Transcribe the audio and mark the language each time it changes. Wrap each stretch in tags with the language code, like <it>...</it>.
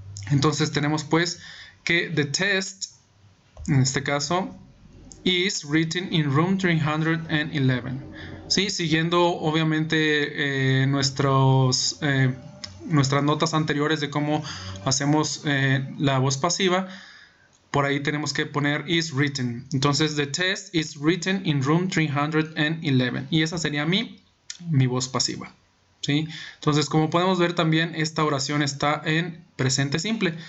<es>Entonces tenemos pues que</es> <en>the test,</en> <es>en este caso,</es> <en>is written in room 311.</en> <es>¿Sí? Siguiendo obviamente nuestras notas anteriores de cómo hacemos la voz pasiva. Por ahí tenemos que poner</es> <en>is written.</en> <es>Entonces</es> <en>the test is written in room 311.</en> <es>Y esa sería mi voz pasiva. ¿Sí? Entonces, como podemos ver también, esta oración está en presente simple.</es>